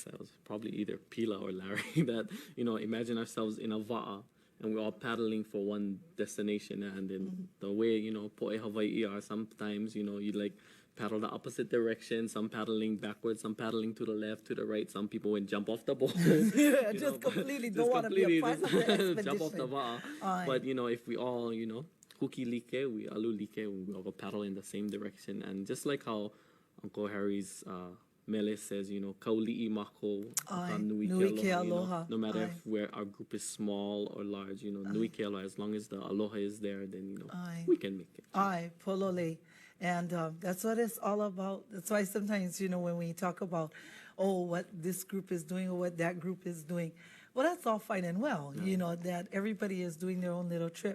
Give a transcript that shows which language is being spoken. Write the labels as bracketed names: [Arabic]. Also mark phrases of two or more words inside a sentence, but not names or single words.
[English] I was probably either Pila or Larry that imagine ourselves in a va'a and we're all paddling for one destination, and then the way [Hawaiian] po'e Hawai'i [English] are sometimes you like paddle the opposite direction, some paddling backwards, some paddling to the left, to the right. Some people would jump off the boat. Completely don't want to be a part of the expedition. Jump off the va'a. But if we all [Hawaiian] huki like, [English] we [Hawaiian] alu like, [English] we all paddle in the same direction. And just like how Uncle Harry's mele says, [Hawaiian] kauli'i mako, nui ke aloha. [English] No matter if our group is small or large, [Hawaiian] nui ke aloha, [English] as long as the aloha is there, then we can make it. Polole. And that's what it's all about. That's why sometimes, when we talk about, what this group is doing or what that group is doing, well, that's all fine and well, that everybody is doing their own little trip.